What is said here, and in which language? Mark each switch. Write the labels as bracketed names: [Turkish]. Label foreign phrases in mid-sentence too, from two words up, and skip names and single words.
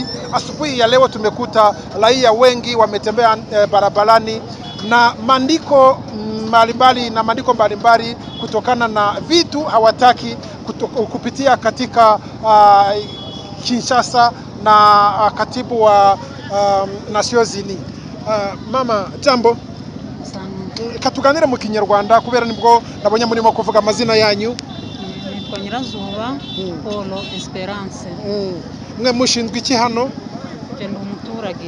[Swahili] Asubuhi ya leo tumekuta raia wengi wametembea barabarani na maandiko mbalimbali kutokana na vitu hawataki kupitia katika Kinshasa na katibu wa Nations Unies. [Kinyarwanda] Mama jambo, katuganire mu Kinyarwanda kubera nibwo nabonye murimo kuvuga amazina yanyu. Nitwa Nyirazuba Paul Esperance. Mwe mushinzwe iki hano? Je ndi umuturage.